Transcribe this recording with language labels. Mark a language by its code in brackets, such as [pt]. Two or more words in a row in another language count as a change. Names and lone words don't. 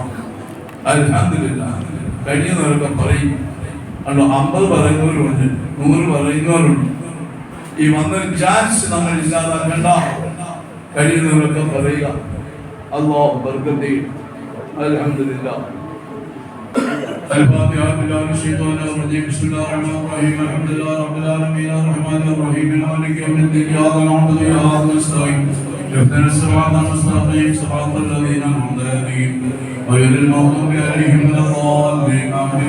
[ml] അൽഹംദുലില്ലാഹ്. കഴിയുന്നവരൊക്കെ പറയും. 50 പറയുന്നവരുണ്ട്, 100 പറയുന്നവരുണ്ട്. ഈ വന്നൊരു ചാൻസ് നമ്മൾ ഇല്ലാതാക്കണ്ട. കഴിയുന്നവരൊക്കെ പറയുക. അല്ലാഹു ബർക്കത്ത് ചെയ്യട്ടെ. അൽഹംദുലില്ലാഹ്. [ar] الفاتحة بالله من الشيطان الرجيم. بسم الله الرحمن الرحيم. الحمد لله رب العالمين الرحمن الرحيم مالك يوم الدين إياك نعبد وإياك نستعين اهدنا الصراط المستقيم صراط الذين أنعمت عليهم غير المغضوب عليهم ولا الضالين آمين.